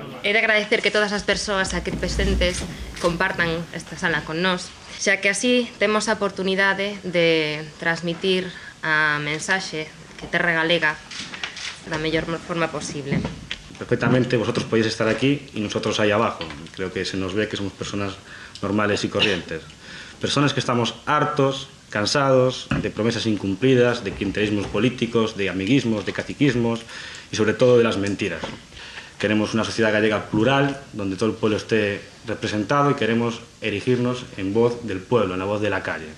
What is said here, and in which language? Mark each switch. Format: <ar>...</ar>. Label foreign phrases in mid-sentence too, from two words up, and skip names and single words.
<gl>He de agradecer que todas as persoas aquí presentes compartan esta sala con nós, xa que así temos a oportunidade de transmitir a mensaxe que Terra Galega da mellor forma posible.</gl> <es>Perfectamente vosotros podéis estar aquí y nosotros ahí abajo. Creo que se nos ve que somos personas normales y corrientes. Personas que estamos hartos, cansados de promesas incumplidas, de clientelismos políticos, de amiguismos, de caciquismos y sobre todo de las mentiras. Queremos una sociedad gallega plural, donde todo el pueblo esté representado y queremos erigirnos en voz del pueblo, en la voz de la calle.</es>